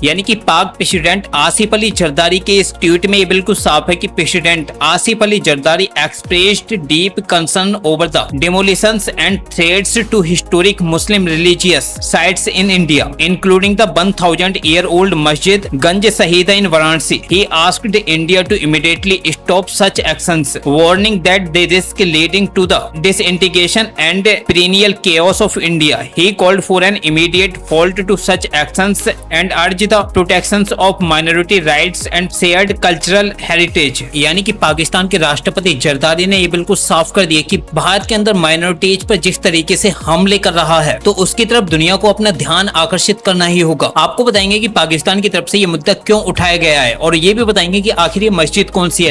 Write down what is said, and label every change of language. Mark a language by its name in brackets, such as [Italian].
[Hindi] यानी कि पाक प्रेसिडेंट आसिफ अली जरदारी [English] के इस ट्वीट में ये बिल्कुल साफ है कि president Asif Ali Zardari expressed deep concern over the demolitions and threats to historic Muslim religious sites in India, including the 1,000-year-old Masjid Ganj Sahida in Varanasi. He asked India to immediately stop such actions, warning that they risk leading to the disintegration and perennial chaos of India. He called for an immediate halt to such actions and urged the protection of minority rights and shared cultural heritage. [Hindi] यानी कि पाकिस्तान के राष्ट्रपति जरदारी ने ये बिल्कुल साफ कर दिया कि भारत के अंदर माइनॉरिटीज पर जिस तरीके से हमले कर रहा है, तो उसकी तरफ दुनिया को अपना ध्यान आकर्षित करना ही होगा। आपको बताएंगे कि पाकिस्तान की तरफ से ये मुद्दा क्यों उठाया गया है और ये भी बताएंगे कि आखिर ये मस्जिद कौन सी है।